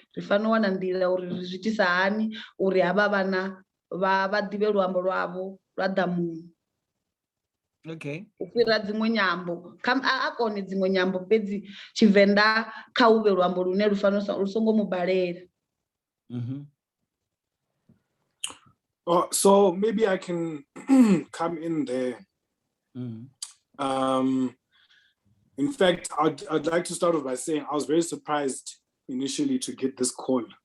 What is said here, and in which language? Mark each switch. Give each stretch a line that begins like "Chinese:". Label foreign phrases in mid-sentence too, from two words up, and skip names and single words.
Venda: Ri fanela u wana nḓila uri ri zwi itisa hani uri havha vhana vha ḓivhe luambo lwavho lwa ḓamuni.
English: Okay.
Venda: U fhira dziṅwe nyambo a kone dziṅwe nyambo fhedzi Tshivenḓa kha u vhe luambo lune lu fanela lu songo mu balela.
English: So maybe I can come in there. In fact, I'd like to start off by saying I was very surprised initially to get this call.